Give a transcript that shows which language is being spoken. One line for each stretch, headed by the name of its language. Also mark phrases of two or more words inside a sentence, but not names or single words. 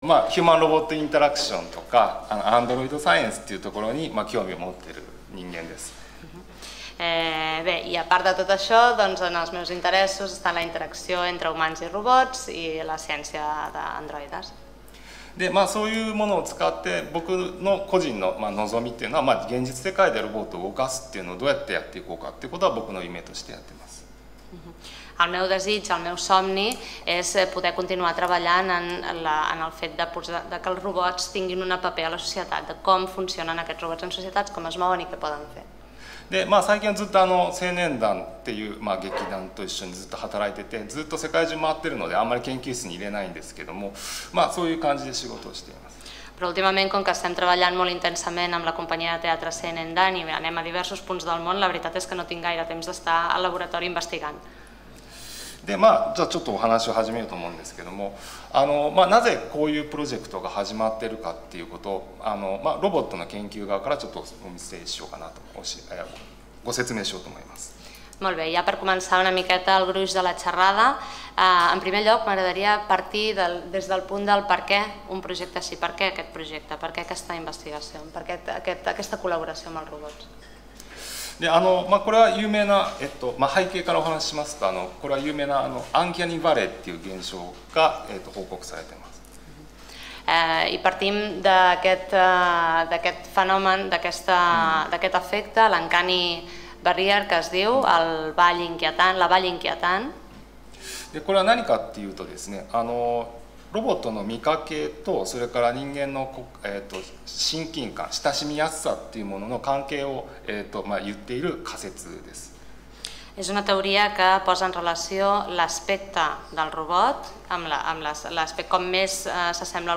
Japanese: ヒューマンロボットインタラクションとかアンドロイドサイエンスっていうところに興味を持っている人間です。
Catalan: Bé, i a part de tot això, doncs en els meus interessos està la interacció entre humans i robots i la ciència d'androides.
Japanese: でそういうものを使って僕の個人の望みっていうのは現実世界でロボットを動かすっていうのをどうやってやっていこうかっていうことは僕の夢としてやってます。
Catalan: El meu desig, el meu somni és poder continuar treballant en el fet de que els robots tinguin un paper a la societat, de com funcionen aquests robots en societats, com es mouen i què poden fer.
Japanese: で最近はずっと青年団っていう劇団と一緒にずっと働いててずっと世界中回ってるのであんまり研究室に入れないんですけどもそういう感じで仕事をしています。
Catalan: Però últimament, com que estem treballant molt intensament amb la companyia de teatre Senendan i anem a diversos punts del món, la veritat és que no tinc gaire temps d'estar al laboratori investigant.
Japanese: でじゃあちょっとお話を始めようと思うんですけどもなぜこういうプロジェクトが始まっているかっていうことをロボットの研究側からちょっとお見せしようかなとご説明しようと思います。
Catalan: Molt bé, ja per començar una miqueta el gruix de la xerrada, en primer lloc m'agradaria partir des del punt del per què un projecte així, per què aquest projecte, per què aquesta investigació, per què aquesta col·laboració amb els robots.
Japanese: でこれは有名な、背景からお話ししますとこれは有名なアンキャニバレーっていう現象が、報告されています。
Catalan: I partim d'aquest fenomen, d'aquest efecte, l'
English: uncanny barrier
Catalan: que es diu, la vall inquietant.
Japanese: でこれは何かっていうとですねロボットの見かけとそれから人間の親近感親しみやすさっていうものの関係を言っている仮説です。
Catalan: És una teoria que posa en relació l'aspecte del robot amb l'aspecte com més s'assembla al